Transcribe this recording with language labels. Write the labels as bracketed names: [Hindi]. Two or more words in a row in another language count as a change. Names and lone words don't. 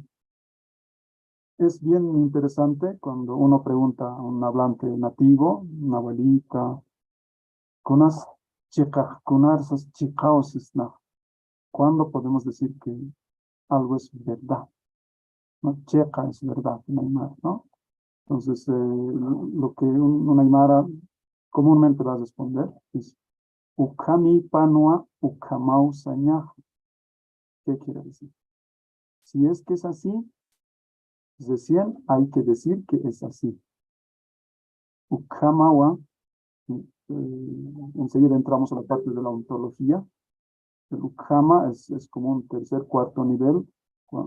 [Spanish] Es bien interesante cuando uno pregunta a un hablante nativo, una abuelita, ¿cuándo podemos decir que algo es verdad? ¿No? Checa es verdad en aymara, ¿no? Entonces, lo que un aymara comúnmente va a responder es [Aymara] Ukami panua ukamau sañaja. [Spanish] ¿Qué quiere decir? Si es que es así, recién hay que decir que es así. Ukamawa, enseguida entramos a la parte de la ontología. El Ukama es como un tercer, cuarto nivel, ¿no?